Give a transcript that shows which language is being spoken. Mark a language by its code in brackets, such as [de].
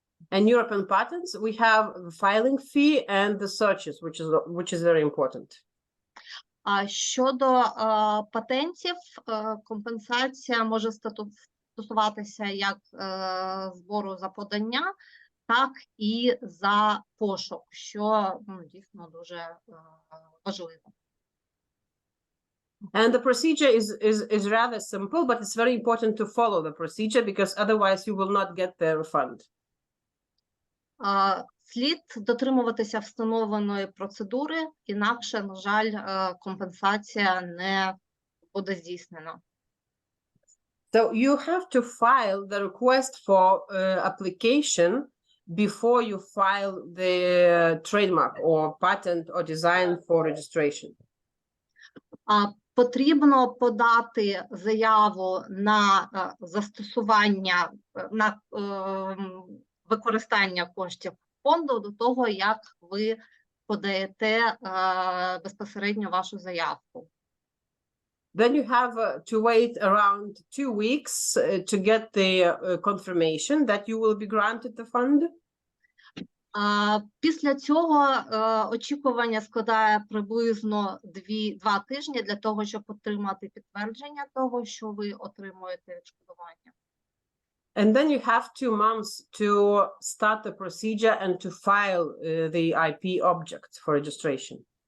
[en] And European patents, we have the filing fee and the searches, which is very important. [uk] Щодо патентів, компенсація може стосуватися як збору за подання, так і за пошук, що дійсно дуже важливо. [en] And the procedure is rather simple, but it's very important to follow the procedure because otherwise you will not get the refund. [uk] Слід дотримуватися встановленої процедури, інакше, на жаль, компенсація не буде здійснена. [en] So you have to file the request for application before you file the trademark or patent or design for registration. [uk] Потрібно подати заяву на застосування, на використання коштів фонду до того, як ви подаєте безпосередньо вашу заявку. [en] Then you have to wait around 2 weeks to get the confirmation that you will be granted the fund. [uk] Після цього очікування складає приблизно 2 тижні для того, щоб отримати підтвердження того, що ви отримуєте відшкодування. [en] And then you have 2 months to start the procedure and to file the IP object for registration.